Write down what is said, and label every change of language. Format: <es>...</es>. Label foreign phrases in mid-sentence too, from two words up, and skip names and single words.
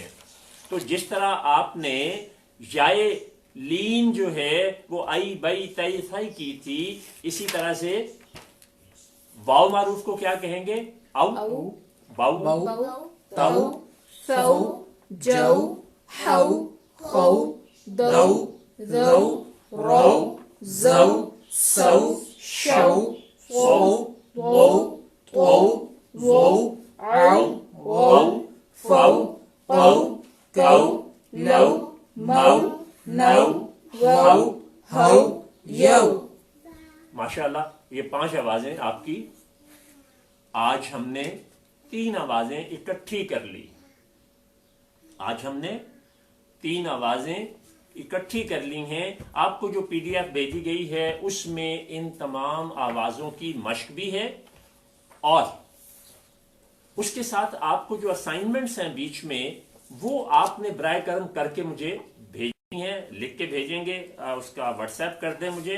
<ur>تو جس طرح آپ نے یائے لین جو ہے وہ آئی بئی تئی تھائی کی تھی، اسی طرح سے واو معروف کو کیا کہیں گے؟ او. باؤ، بو تو ثو جو ہو خو دو ذو رو زو سو شو فو وو تو وو او وو فو قو کو لو مو نو وو ہو یو. ماشاءاللہ، یہ 5 آوازیں آپ کی آج ہم نے 3 آوازیں اکٹھی کر لی. آج ہم نے 3 آوازیں اکٹھی کر لی ہیں. آپ کو جو پی ڈی ایف بھیجی گئی ہے اس میں ان تمام آوازوں کی مشق بھی ہے، اور اس کے ساتھ آپ کو جو اسائنمنٹس ہیں بیچ میں، وہ آپ نے برائے کرم کر کے مجھے بھیجنی ہیں، لکھ کے بھیجیں گے، اس کا واٹس ایپ کر دیں مجھے.</ur>